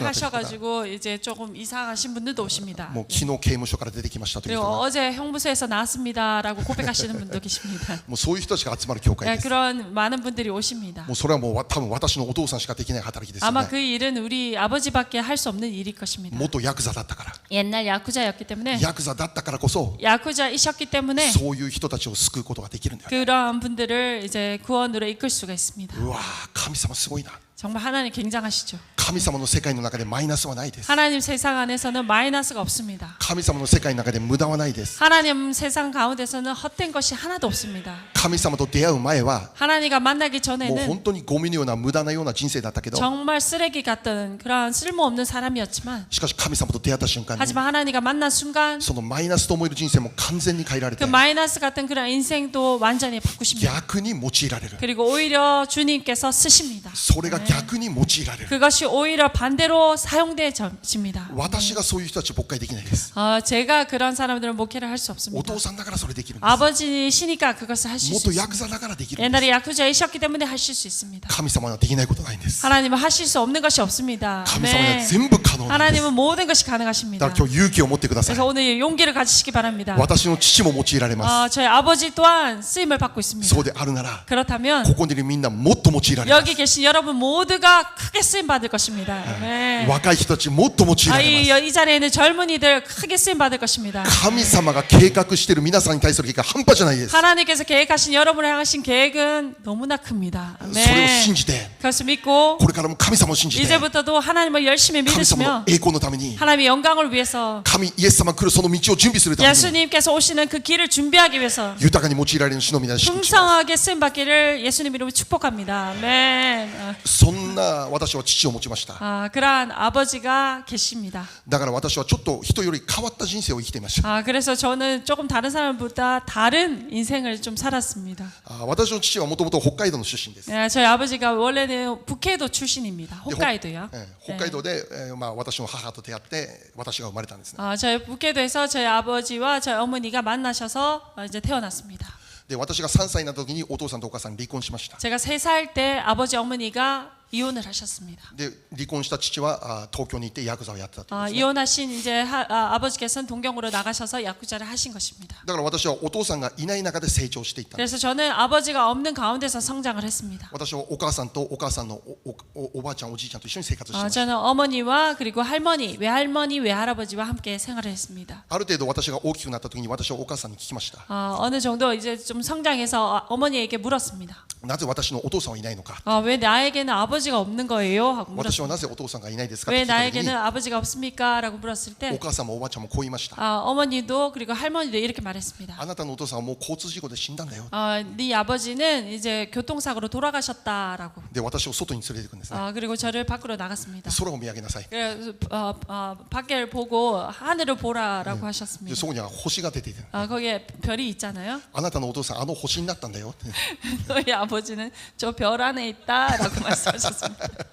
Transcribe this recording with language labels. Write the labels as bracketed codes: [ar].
[ko] 약을 [ja] くなってるとか [ko] 하셔가지고 이제 조금 이상하신 분들도 오십니다. [ja] もう昨日刑務所から出てきましたという [ko] 그리고 [ja] 人が [ko] 어제 형무소에서 나왔습니다라고 고백하시는 분도 계십니다. [ja] もうそういう人たちが集まる教会 [ko] 네, [ja] です。 [ko] 그런 많은 분들이 오십니다. [ja] もうそれはもう多分私のお父さんしかできない働きですよ [ko] 아마 [ja] ね。 [ko] 그 일은 우리 아버지밖에 할 수 없는 일일 것입니다. [ja] 元ヤクザだったから [ko] 옛날 야쿠자였기 때문에 [ja] ヤクザだったからこそ [ko] 야쿠자이셨기 때문에 [ja] そういう人たちを救うことができるんだよね。 [ko] 그런 분들을 이제 구원으로 이끌 수가 있습니다. [ja] うわー神様すごいな。 [ko] 정말 하나님 굉장하시죠. [ja] 神様の世界の中でマイナスはないです。 [ko] 하나님 세상 안에서는 마이너스가 없습니다. [ja] 神様の世界の中で無駄はないです。 [ko] 하나님 세상 가운데서는 헛된 것이 하나도 없습니다. [ja] 神様と出会う前は [ko] 하나님과 만나기 [ja] もう [ko] 전에는 [ja] 本当にゴミのような無駄なような人生だったけど [ko] 정말 쓰레기 같던 그런 쓸모없는 사람이었지만 [ja] しかし神様と出会った瞬間に [ko] 하지만 하나님과 만난 순간 [ja] そのマイナスと思える人生も完全に変えられ [ko] 그 [ja] て [ko] 마이너스 같은 그런 인생도 완전히 바꾸십니다. [ja] 逆に用いられる。 [ko] 그리고 오히려 주님께서 쓰십니다. [ja] それが逆に用いられる。 [ko] 그것이 오히려 반대로 사용되집니다. [ja] 私がそういう人たちを牧会できないです。 [ko] 제가 그런 사람들은 목회를 할 수 [ja] お [ko] 없습니다. [ja] 父さんだからそれできるんです。 [ko] 아버지시니까 그것을 하실 수 [ja] 元 [ko] 있습니다. [ja] ヤクザだからできるんです。 [ko] 옛날에 야쿠자이셨기 때문에 하실 수 있습니다. [ja] 神様はできないことないんです。 [ko] 하나님은 하실 수 없는 것이 없습니다. [ja] 神様には全部可能なんです。 [ko] 하나님은 모든 것이 [ja] だ [ko] 가능하십니다. [ja] から今日勇気を持ってください。 [ko] 그래서 오늘 용기를 가지시기 바랍니다. [ja] 私の父も用いられます。 [ko] 저희 아버지 또한 쓰임을 받고 있습니다. [ja] そうであるなら [ko] 그렇다면 [ja] ここにいるみんなもっと用いられま [ko] 여기 계신 여러분 모두가 크게 쓰임 받을 것입니다. [ja] す。 [ko] 네. [ja] 若い人たちもっと用いられます。 [ko] 이 자리에 있는 젊은이들 크게 쓰임 받을 것입니다. [ja] 神様が計画している皆さんに対する計画が半端じゃないです。 [ko] 하나님께서 계획하신 여러분을 향하신 계획은 너무나 큽니다. [ja] それを [ko] 네. [ja] 信じて [ko] 그것을 믿고 [ja] これからも神様を信じて [ko] 이제부터도 하나님을 열심히 [ja] 神様の [ko] 믿으시며 [ja] 栄光のために [ko] 하나님의 영광을 위해서 [ja] 神イエス様が来るその道を準備するために [ko] 예수님께서 오시는 그 길을 준비하기 위해서 [ja] 豊かに用いられる主の皆を信じます。 [ko] 풍성하게 쓰임 받기를 예수님 이름으로 축복합니다. 아멘. [ja] そんな私は父を持ちました。 [ko] 그러한 아버지가 계십니다. [ja] だから私はちょっと人より変わった人生を生きていました。 [ko] 그래서 저는 조금 다른 사람보다 다른 인생을 좀 살았습니다. [ja] 私の父はもともと北海道の出身です。 [ko] 네, 저희 아버지가 원래는 북해도 출신입니다. 홋카이도요. [ja] 北海道で私の母と出会って私が生まれたんですね。 [ko] 저희 북해도에서 저희 아버지와 저희 어머니가 만나셔서 이제 태어났습니다. [ja] で私が3歳になった時にお父さんとお母さん離婚しました。 [ko] 제가 3살 때 아버지 어머니가 이혼을 하셨습니다. [ja] で離婚した父は東京に行ってヤクザをやってたということですね。 [ko] 이혼하신 이제 아버지께서는 동경으로 나가셔서 야쿠자를 하신 것입니다. [ja] だから私はお父さんがいない中で成長していったんです。 [ko] 그래서 저는 아버지가 없는 가운데서 성장을 했습니다. [ja] 私はお母さんとお母さんのおばあちゃんおじいちゃんと一緒に生活していました。 [ko] 저는 어머니와 그리고 할머니, 외할머니, 외할아버지와 함께 생활을 했습니다. [ja] ある程度私が大きくなった時に私はお母さんに聞きました。 [ko] 어느 정도 이제 좀 성장해서 어머니에게 물었습니다. [ja] なぜ私のお父さんはいないのか。 [ko] 왜 나에게는 아버지가 없는 거예요? 하고 [ja] 私は [ko] 물었습니다. [ja] なぜお父さんがいないですかっ [ko] 왜 [ja] て聞いた時に [ko] 나에게는 아버지가 없습니까? 라고 물었을 [ja] お [ko] 때 [ja] 母さんもおばあちゃんもこう言いました。 [ko] 어머니도 그리고 할머니도 이렇게 말했습니다. [ja] あなたのお父さんはもう交通事故で死んだんだよ。 [ko] 네 아버지는 이제 교통사고로 돌아가셨다라고. [ja] で私を外に連れて行くんですね。 [ko] 그리고 저를 밖으로 나갔습니다. [ja] 空を見上げなさい。 [ko] 그래서 밖을 보고 하늘을 보라라고 [ja] で [ko] 하셨습니다. [ja] そこには星が出ていて、 [ko] 거기에 별이 있잖아요. [ja] あなたのお父さんあの星になったんだよ。 [ko] 너희 아버지는 저 별 안에 있다라고 말씀하셨습니다.